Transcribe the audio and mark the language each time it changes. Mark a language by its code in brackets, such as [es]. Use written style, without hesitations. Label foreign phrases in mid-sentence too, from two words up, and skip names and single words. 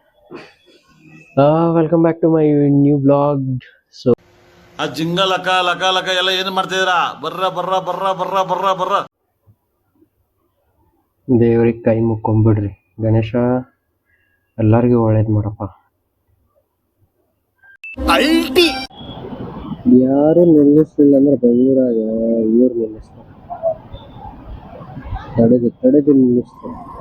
[en] Welcome back to my new vlog. So, [kn] ಆ ಜಿಂಗ ಲಕ ಲಕ ಲಕ ಎಲ್ಲ ಏನು ಮಾಡ್ತಿದ್ದೀರಾ? ಬರ್ರ ಬರ್ರ ಬರ್ರ ಬರ್ರ ಬರ್ರ ಬರ್ರ. ದೇವ್ರಿಗೆ ಕೈ ಮುಕ್ಕೊಂಬಿಡ್ರಿ. ಗಣೇಶ ಎಲ್ಲರಿಗೂ ಒಳ್ಳೇದು ಮಾಡಪ್ಪ. ಅಲ್ಟಿ ಯಾರು ನಿಲ್ಲಿಸ್ಲಿಲ್ಲ ಅಂದ್ರೆ ಬೆಂಗಳೂರಾಗ ಇವ್ರು ನಿಲ್ಲಿಸ್ತಾರೆ. ತಡೆದು ನಿಲ್ಲಿಸ್ತಾರೆ.